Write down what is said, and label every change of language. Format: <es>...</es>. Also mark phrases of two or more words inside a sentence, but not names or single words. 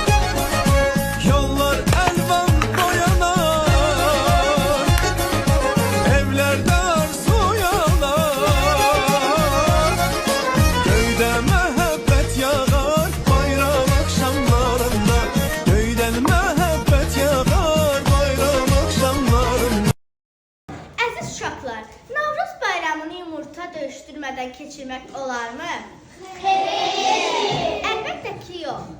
<tr>Yollar elvan boyanar, evlerde arzu yanar. Köyde mehabbet yağar bayram akşamlarında. Köyden mehabbet yağar bayram akşamlarında.</tr> <az>Əziz uşaqlar, Novruz bayramını yumurta döyüşdürmədən keçirmək olarmı? Xeyr! Əlbəttə ki, yox.</az>